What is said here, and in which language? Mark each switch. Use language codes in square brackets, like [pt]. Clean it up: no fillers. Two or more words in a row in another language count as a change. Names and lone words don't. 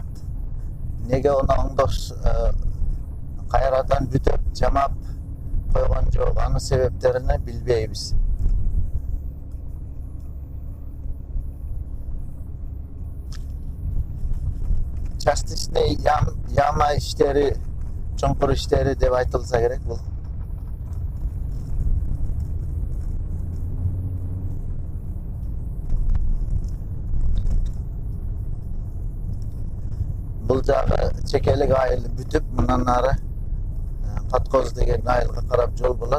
[ky] Неге оны оңдош кайрадан бүтөп жамап койгон жок? Анын себептерин билбейбиз. [ru] Частичный яма [ky] иштери, чуңкур иштери деп айтылса керек бул. [kk] Бұл жағы чекелік айылы бүтіп, мұнан ары Каткоз деген айылға қарап жол болады.